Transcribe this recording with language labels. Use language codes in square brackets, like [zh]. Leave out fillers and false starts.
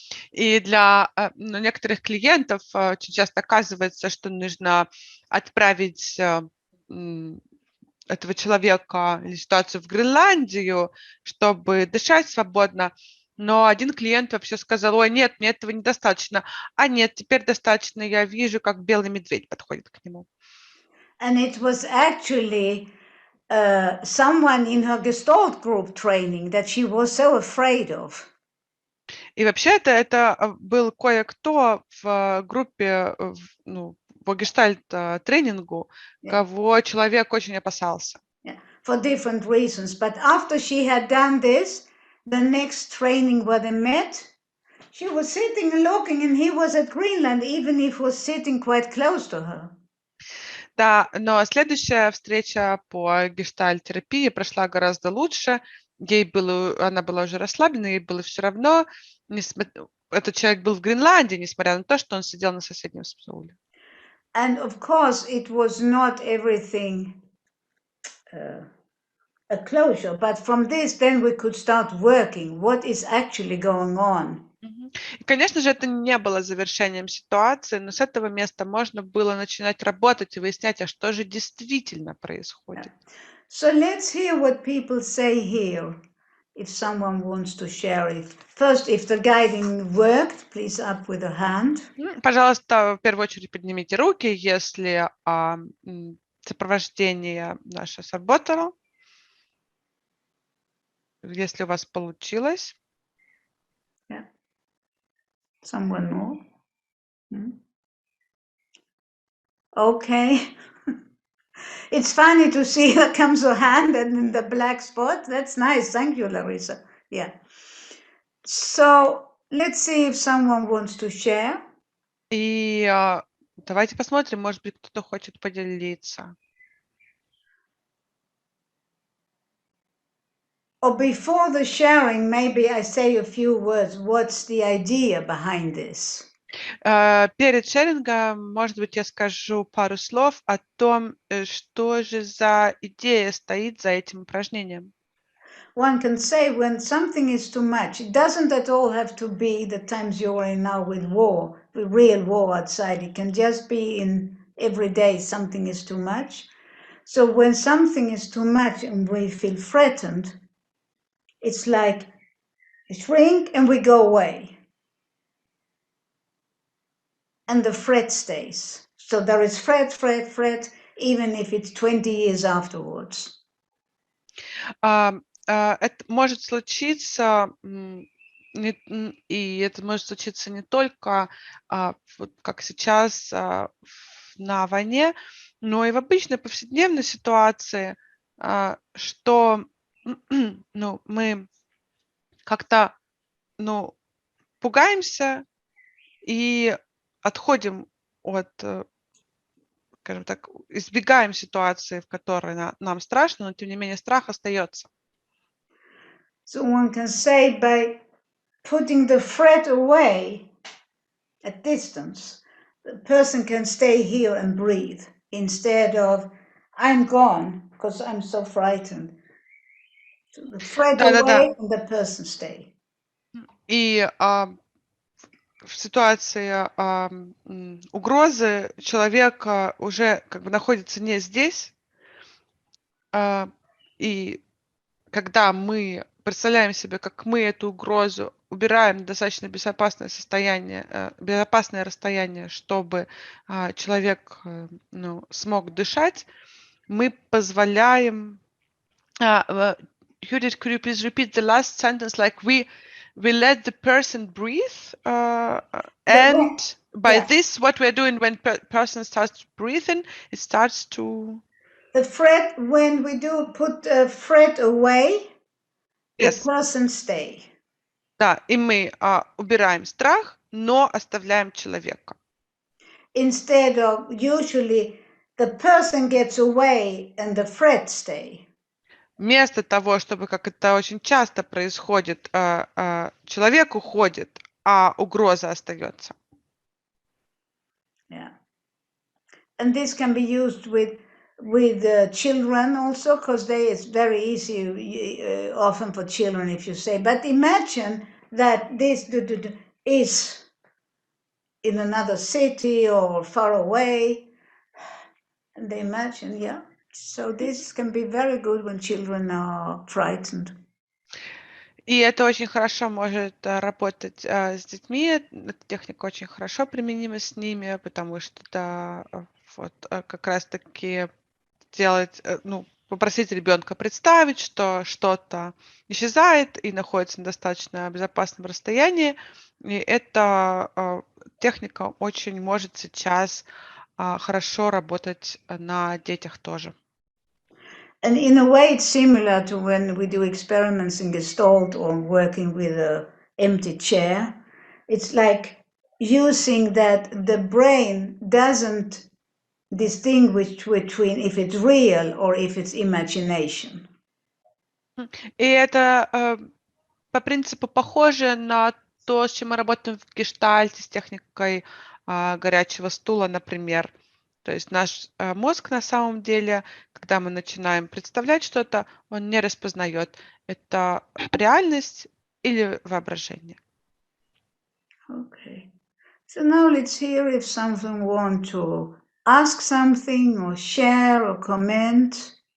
[ru] И для некоторых клиентов очень часто оказывается, что нужно отправить этого человека или ситуацию в Гренландию, чтобы дышать свободно. Но один клиент вообще сказал: ой, нет, мне этого недостаточно. А нет, теперь достаточно, я вижу, как белый медведь подходит к нему. [en] And it was actually someone in her Gestalt group training that she was so afraid of. [ru] И вообще это был кое-кто в группе, по гештальт-тренингу, кого человек очень опасался. [en] For different reasons. But after she had done this, the next training where they met, she was sitting and looking, and he was at Greenland, even if he was sitting quite close to her. [ru] Да, но следующая встреча по гештальт-терапии прошла гораздо лучше. Она была уже расслаблена, ей было все равно. Этот человек был в Гренландии, несмотря на то, что он сидел на соседнем стуле. [en] And of course, it was not everything a closure, but from this, then we could start working. What is actually going on [ru] И, конечно же, это не было завершением ситуации, но с этого места можно было начинать работать и выяснять, а что же действительно происходит. [en] So let's hear what people say here. If someone wants to share it. First, if the guiding worked, please up with a hand. [ru] Пожалуйста, в первую очередь поднимите руки, если сопровождение наше сработало, если у вас получилось. [en] Yeah. Someone more? Okay. It's funny to see there comes a hand and in the black spot. That's nice. Thank you, Larissa. Yeah. So let's see if someone wants to share. [ru] И давайте посмотрим, может быть, кто-то хочет поделиться. [en] Or before the sharing, maybe I say a few words. What's the idea behind this? [ru] Перед шерингом, может быть, я скажу пару слов о том, что же за идея стоит за этим упражнением. [en] One can say when something is too much, it doesn't at all have to be the times you're in now with war, the real war outside. It can just be in every day something is too much. So when something is too much and we feel threatened, it's like we shrink and we go away. And the threat stays. So there is threat, even if it's 20 years afterwards. [ru] Это может случиться, и это может случиться не только вот как сейчас на войне, но и в обычной повседневной ситуации, что мы как-то пугаемся и отходим от, скажем так, избегаем ситуации, в которой нам страшно, но тем не менее страх остается. [en] So one can say by putting the threat away at distance, the person can stay here and breathe instead of I'm gone because I'm so frightened. So the threat away and the person stay. [ru] И в ситуации угрозы человек уже как бы находится не здесь, и когда мы представляем себе, как мы эту угрозу убираем на достаточно безопасное состояние, безопасное расстояние, чтобы человек смог дышать, мы позволяем. [en] Judith, could you please repeat the last sentence? Like we let the person breathe, and by this, what we're doing when person starts breathing, it starts to. The threat, when we do put a threat away, the person stay. [ru] Да, и мы убираем страх, но оставляем человека. [en] Instead of usually the person gets away and the threat stay. [ru] Вместо того, чтобы, как это очень часто происходит, человек уходит, а угроза остается. [en] Yeah. And this can be used with children also, because it's very easy often for children if you say, but imagine that this is in another city or far away, and they imagine, yeah. So this can be very good when children are frightened. [ru] И это очень хорошо может работать с детьми. Эта техника очень хорошо применима с ними, потому что это вот как раз-таки делать, попросить ребенка представить, что что-то исчезает и находится на достаточно безопасном расстоянии. И эта техника очень может сейчас хорошо работать на детях тоже. [en] And in a way, it's similar to when we do experiments in Gestalt or working with an empty chair. It's like using that the brain doesn't distinguish between if it's real or if it's imagination. [ru] И это по принципу похоже на то, с чем мы работаем в гештальте, с техникой горячего стула, например. То есть наш мозг на самом деле, когда мы начинаем представлять что-то, он не распознает, это реальность или воображение. [en] Okay. So now let's hear if someone want to ask something or share or comment.